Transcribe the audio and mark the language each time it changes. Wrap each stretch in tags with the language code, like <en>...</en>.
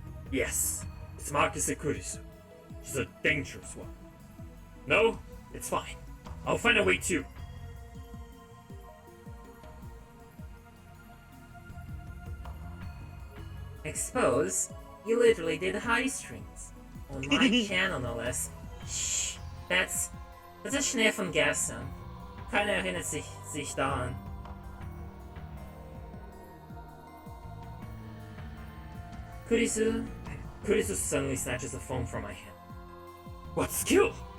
<en>Yes, it's Marcus Ekurisu. She's a dangerous one. No, it's fine. I'll find a way too. Expose? You literally did high strings. On my channel, no less. Shh, that's</en> <de>ein Schnee von gestern. Keiner erinnert sich daran.</de> <en>Kurisu suddenly snatches the phone from my hand. What skill?</en>